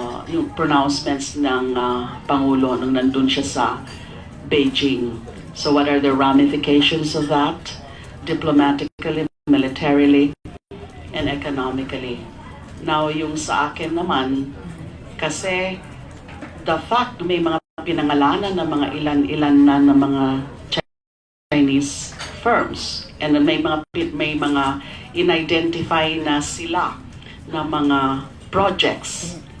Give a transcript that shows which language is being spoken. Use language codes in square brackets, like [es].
[tl] Yung pronouncements ng Pangulo nung nandun siya sa Beijing. [en] So what are the ramifications of that? Diplomatically, militarily, and economically. [tl] Now, yung sa akin naman, kasi the fact may mga pinangalanan ng mga ilan-ilan na ng mga Chinese firms and may mga in-identify na sila na mga projects.